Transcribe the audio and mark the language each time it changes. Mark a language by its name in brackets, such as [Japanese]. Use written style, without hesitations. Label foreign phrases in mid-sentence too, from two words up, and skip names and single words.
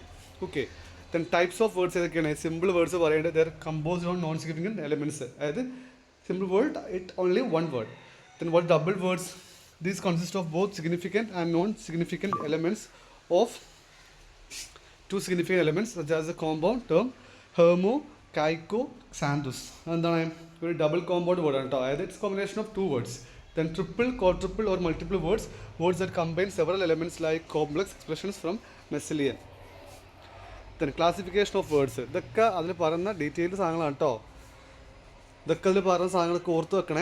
[English] okay, then types of words ഏതൊക്കെയാണ്? simple words പറയേണ്ടത് there composed on non significant elements. [Malayalam] അതായത് [English] simple word, it only one word. then what double words? these consist of both significant and non significant elements of two significant elements such as the compound term hermo, kaiko, xanthus. [Malayalam] എന്താണ്? ഒരു [English] double compound word [Malayalam] ആണ് കേട്ടോ. [English] അതായത് it's combination of two words. then triple, quadriple or multiple words that combine several elements like complex expressions from Messilian. then classification of words. [Malayalam] ഇതൊക്കെ അതിൽ പറയുന്ന ഡീറ്റെയിൽഡ് സാധനങ്ങളാണ് കേട്ടോ. ഇതൊക്കെ അതിൽ പറയുന്ന സാധനങ്ങളൊക്കെ ഓർത്ത് വെക്കണേ.